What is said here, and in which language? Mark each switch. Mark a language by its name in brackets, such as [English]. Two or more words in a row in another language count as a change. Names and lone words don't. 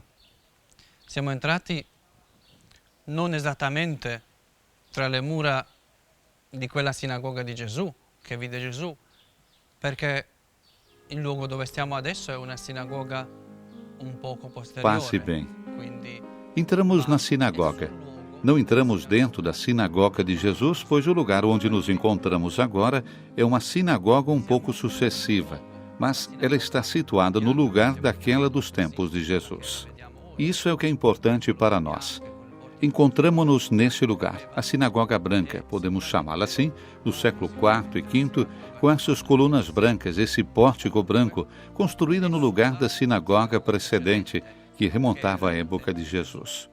[Italian] Siamo entrati non esattamente tra le mura di quella sinagoga di Gesù, che vide Gesù, perché il luogo dove stiamo adesso è una sinagoga un poco Passe posteriore. [Portuguese] bem. [Italian] Quindi [Portuguese] Entramos na sinagoga. Não entramos dentro da sinagoga de Jesus, pois o lugar onde nos encontramos agora é uma sinagoga um pouco sucessiva, mas ela está situada no lugar daquela dos tempos de Jesus. Isso é o que é importante para nós. Encontramos-nos nesse lugar, a Sinagoga Branca, podemos chamá-la assim, do século IV e V, com essas colunas brancas, esse pórtico branco, construído no lugar da sinagoga precedente, que remontava à época de Jesus.